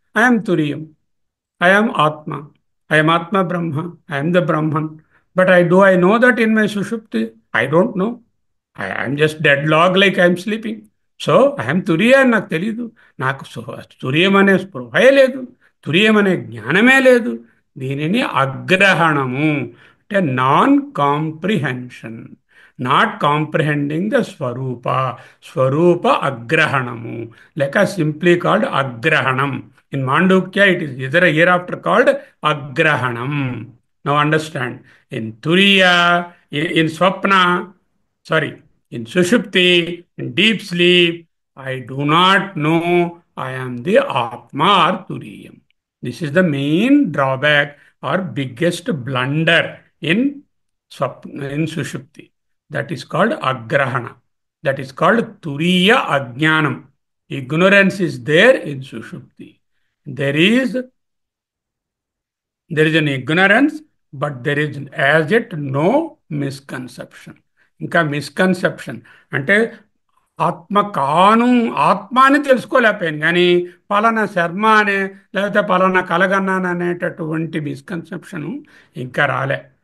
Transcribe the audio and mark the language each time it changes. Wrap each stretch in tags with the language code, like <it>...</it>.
<en>I'm తురియం, I'm ఆత్మ, I'm ఆత్మ బ్రహ్మ, ఐఎమ్ ద బ్రహ్మన్. But do I know that in my sushupti? I don't know. I am just dead log like I am sleeping. So I'm</en> <te>తురియ అని నాకు తెలీదు. నాకు తురియం అనే స్పృహే లేదు, తురియం అనే జ్ఞానమే లేదు. దీనిని అగ్రహణము అంటే</te> <en>non comprehension, not comprehending the</en> <te>స్వరూప అగ్రహణము లేక simply called అగ్రహణం.</te> <en>In Mandukya it is either year after called అగ్రహణం. Now understand. In తురియ, in స్వప్న, sorry, in sushupti, in deep sleep, I do not know I am the Atma or Turiyam. This is the main drawback or biggest blunder in in sushupti. That is called agrahana. That is called turiya ajnanam. Ignorance is there in sushupti. There is there is an ignorance, but there is as yet no misconception.</en> <te>ఇంకా misconception అంటే ఆత్మ కాను ఆత్మ అని తెలుసుకోలేకపోయాను కానీ పలానా శర్మ అనే లేకపోతే పలానా కలగన్నాను అనేటటువంటి మిస్కన్సెప్షను ఇంకా రాలే.</te>